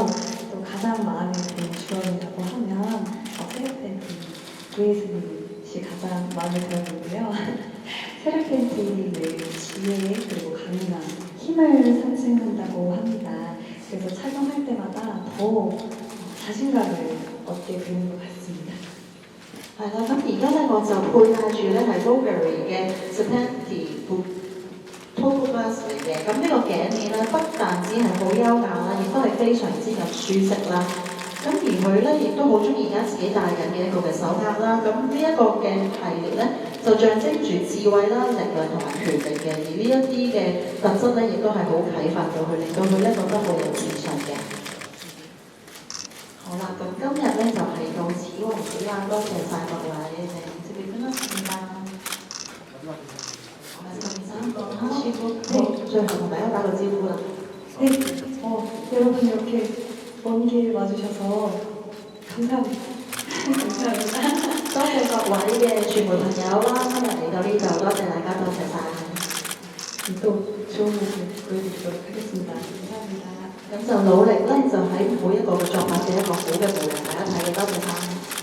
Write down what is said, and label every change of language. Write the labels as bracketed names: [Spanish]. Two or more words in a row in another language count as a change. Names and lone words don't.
[Korean] 또 가장 마음에 드는 주얼리라고 하면 세르펜틴 브레이슬릿이 가장 마음에 들었는데요. 세르펜틴은 지혜 그리고 강인함, 힘을 상징한다고 합니다. 그래서 착용할 때마다 더 자신감을 얻게 되는 것 같습니다. [Cantonese] 係啦，咁而家咧我就佩戴住咧係 Bulgari 嘅 Serpenti Topaz 嚟嘅。咁呢個頸鏈咧不但只係好優雅啦，亦都係非常之有舒適啦。咁而佢咧亦都好中意而家自己戴緊嘅一個嘅手鐲啦。咁呢一個嘅系列咧就象徵住智慧啦、力量同埋權力嘅。而呢一啲嘅特質咧亦都係好啟發到佢，令到佢咧覺得好有自信嘅。好啦，咁今日咧就係到此為止啦，多謝晒各位，你哋這邊分享啦。最後同大家打個招呼啦。 [Korean] 네, 여러분 이렇게 먼 길 와주셔서 감사합니다. 감사합니다. [Cantonese] 多謝各位嘅傳媒朋友啦，今日嚟到呢度，多謝大家，多謝晒。 [Korean] 또 좋은 모습 보여드리도록 하겠습니다. 감사합니다. [Cantonese] 咁就努力咧，就喺每一個嘅作品嘅一個好嘅模樣，大家睇嘅，多謝晒。